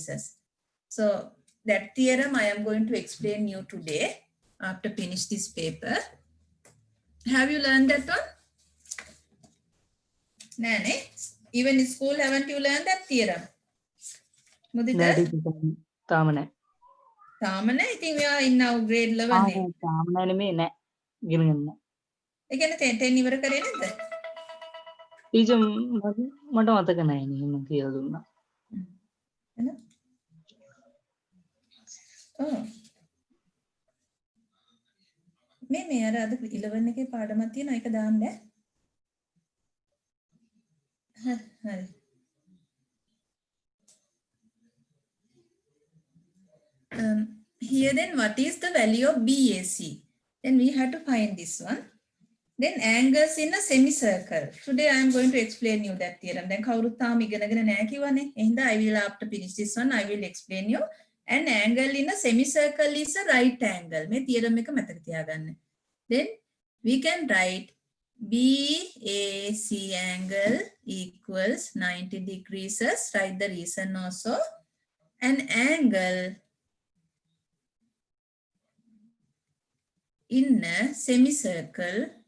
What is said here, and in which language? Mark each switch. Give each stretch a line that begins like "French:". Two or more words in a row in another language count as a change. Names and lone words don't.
English: So that theorem I am going to explain you today after finish this paper. Have you learned that one? Nane, even in school haven't you learned that theorem? Mudita?
Sinhala: නෑ ටීචර් තාම නෑ. තාම නෑ. ඉතින් ඔයා ඉන්න grade 11 නේ. තාම නෑ නෙමෙයි නෑ. ඉගෙන ගන්න. ඒ කියන්නේ 10 ඉවර කරේ නැද්ද? ටීචර් මට මතක නෑ නේ මම කියලා දුන්නා. එන? ඔව්. මේ අර අද 11 එකේ පාඩමක් තියෙනවා ඒක දාන්න ඈ. හරි.
English: Here then what is the value of BAC? Then we have to find this one. Then angles in a semicircle. Today I am going to explain you that theorem.
Sinhala: Then කවුරුත් තාම ඉගෙනගෙන නැහැ කිව්වනේ.
English: එහෙනම් I will after finish this one I will explain you. An angle in a semicircle is a right angle.
Sinhala: මේ theorem එක මතක තියාගන්න.
English: Then we can write BAC angle equals 90 degrees. Write the reason also. An angle in a semicircle.